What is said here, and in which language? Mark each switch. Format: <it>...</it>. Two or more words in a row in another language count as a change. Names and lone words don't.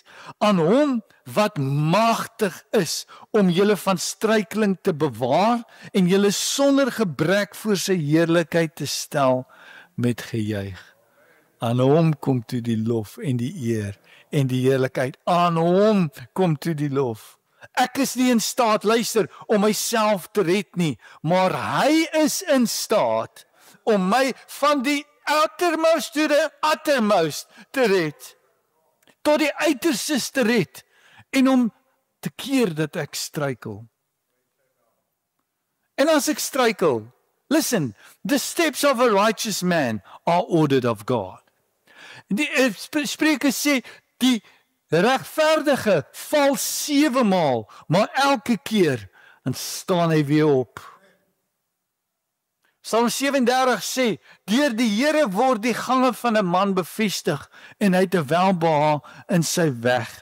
<af>Aan hom wat magtig is om julle van struikeling te bewaar en julle sonder gebrek voor sy heerlikheid te stel met gejuig. Aan hom kom toe die lof en die eer en die heerlikheid. Aan hom kom toe die lof. Ek is nie in staat, luister, om myself te red nie, maar hy is in staat om my van die</af> <en>uttermost to the uttermost</en> <af>te red. Tot die uiterstes te red en om te keer dat ek struikel. En as ek struikel,</af> <en>listen, the steps of a righteous man are ordered of God.</en> <af>Die Spreuke sê, die regverdige val 7 maal, maar elke keer dan staan hy weer op. Psalm 37 sê, deur die Here word die gange van 'n man bevestig en hy het 'n welbehae in sy weg.</af>